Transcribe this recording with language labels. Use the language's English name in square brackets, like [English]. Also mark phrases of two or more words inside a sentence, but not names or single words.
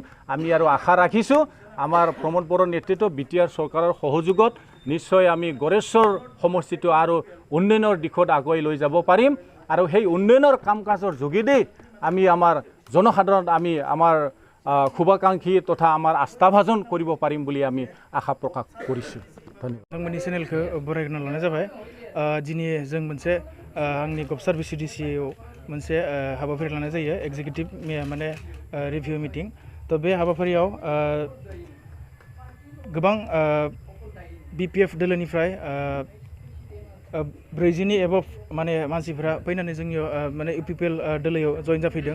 [Assamese] আমি আৰু আশা ৰাখিছোঁ আমাৰ প্ৰমোদ বড়োৰ নেতৃত্ব BTR চৰকাৰৰ সহযোগত নিশ্চয় আমি গড়েশ্বৰ সমষ্টিটো আৰু উন্নয়নৰ দিশত আগুৱাই লৈ যাব পাৰিম, আৰু সেই উন্নয়নৰ কাম কাজৰ যোগেদি আমি আমাৰ জনসাধাৰণ আমি আমাৰ শুভাকাংক্ষী তথা আমাৰ আস্থাভাজন কৰিব পাৰিম বুলি আমি আশা প্ৰকাশ কৰিছোঁ। ধন্যবাদ। [Bodo] नोंथांमोननि चेनेलखौ बरायग्रोना लानाय जाबाय। दिनै जों मोनसे आंनि गबसार BCDC-आव मोनसे हाबाफारि लानाय जायो, [English] executive review meeting. [Bodo] तो बे हाबाफारियाव गोबां BPF दोलोनिफ्राय 40नि एबभ मानसिफोरा फैनानै जोंनियाव UPPL दोलोयाव जइन जाफैदों।